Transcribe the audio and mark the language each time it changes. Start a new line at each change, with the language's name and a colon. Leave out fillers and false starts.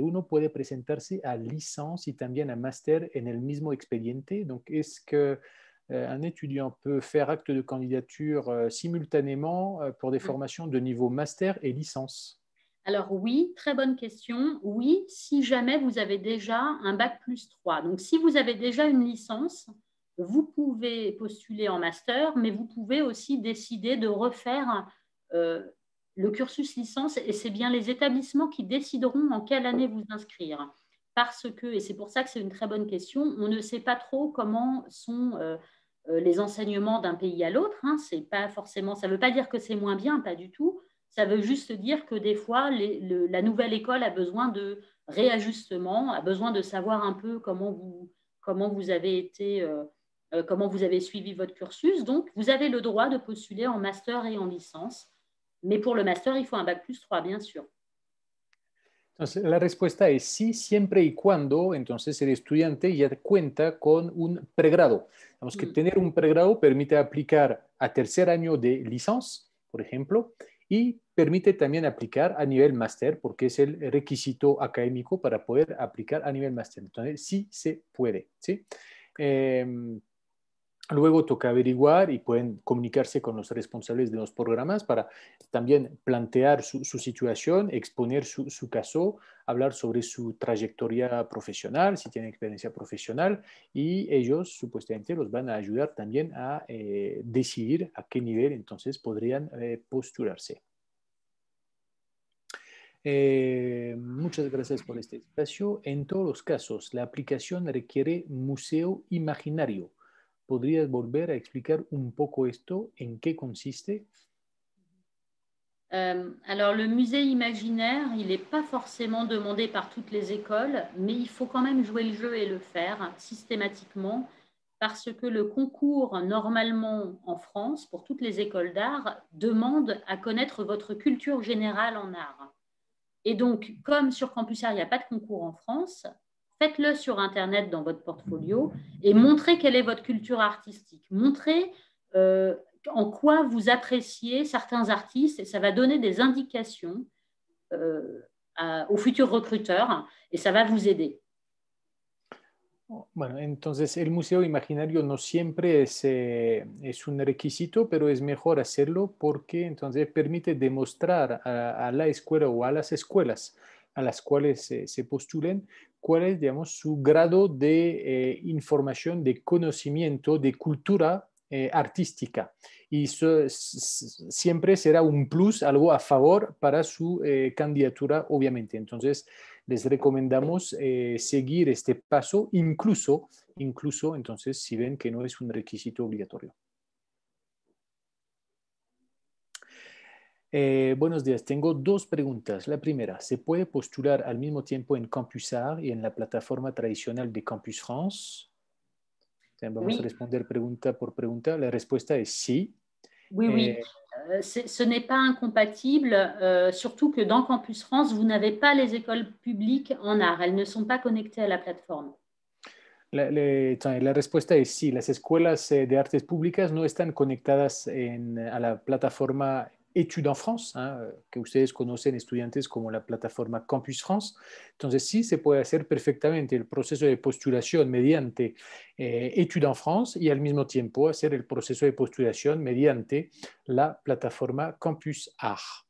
Spanish: ¿Uno puede presentarse a licence y también a máster en el mismo expediente?
French: Donc, est-ce que un étudiant peut faire acte de candidature simultanément pour des formations de niveau master et licence? Alors oui, très bonne question. Oui, si jamais vous avez déjà un bac+3. Donc si vous avez déjà une licence, vous pouvez postuler en master, mais vous pouvez aussi décider de refaire le cursus licence et c'est bien les établissements qui décideront en quelle année vous inscrire. Parce que, et c'est pour ça que c'est une très bonne question, on ne sait pas trop comment sont les enseignements d'un pays à l'autre. Hein. C'est pas forcément, ça ne veut pas dire que c'est moins bien, pas du tout. Ça veut juste dire que des fois, la nouvelle école a besoin de réajustement, a besoin de savoir un peu comment vous avez été, comment vous avez suivi votre cursus. Donc, vous avez le droit de postuler en master et en licence. Mais pour le master, il faut un bac+3, bien sûr.
Spanish: Entonces, la respuesta es sí, siempre y cuando entonces el estudiante ya cuenta con un pregrado. Digamos que tener un pregrado permite aplicar a tercer año de licencia, por ejemplo, y permite también aplicar a nivel máster, porque es el requisito académico para poder aplicar a nivel máster. Entonces, sí se puede, ¿sí? Luego toca averiguar y pueden comunicarse con los responsables de los programas para también plantear su situación, exponer su caso, hablar sobre su trayectoria profesional, si tienen experiencia profesional, y ellos supuestamente los van a ayudar también a decidir a qué nivel entonces podrían postularse. Muchas gracias por este espacio. En todos los casos, la aplicación requiere museo imaginario. ¿Podrías volver a explicar un poco esto? ¿En qué consiste?
French: Alors, le musée imaginaire, il n'est pas forcément demandé par toutes les écoles, mais il faut quand même jouer le jeu et le faire systématiquement parce que le concours, normalement en France, pour toutes les écoles d'art, demande à connaître votre culture générale en art. Et donc, comme sur Campus Art, il n'y a pas de concours en France, faites-le sur Internet dans votre portfolio et montrez quelle est votre culture artistique. Montrez en quoi vous appréciez certains artistes et ça va donner des indications aux futurs recruteurs et ça va vous aider.
Spanish: Bueno, entonces el museo imaginario no siempre es un requisito, pero es mejor hacerlo porque entonces permite demostrar a la escuela o a las escuelas a las cuales se postulen cuál es, digamos, su grado de información, de conocimiento, de cultura artística. Y siempre será un plus, algo a favor para su candidatura, obviamente. Entonces, les recomendamos seguir este paso, incluso entonces si ven que no es un requisito obligatorio. Buenos días, tengo dos preguntas. La primera, ¿se puede postular al mismo tiempo en Campus Art y en la plataforma tradicional de Campus France? Vamos a responder pregunta por pregunta. La respuesta es sí.
French: Oui. ce n'est pas incompatible, surtout que dans Campus France, vous n'avez pas les écoles publiques en art. Elles ne sont pas connectées à la plateforme.
Spanish: La respuesta es sí, las escuelas de artes públicas no están conectadas a la plataforma Études en France, que ustedes conocen estudiantes como la plataforma Campus France. Entonces sí se puede hacer perfectamente el proceso de postulación mediante Études en France y al mismo tiempo hacer el proceso de postulación mediante la plataforma Campus Art.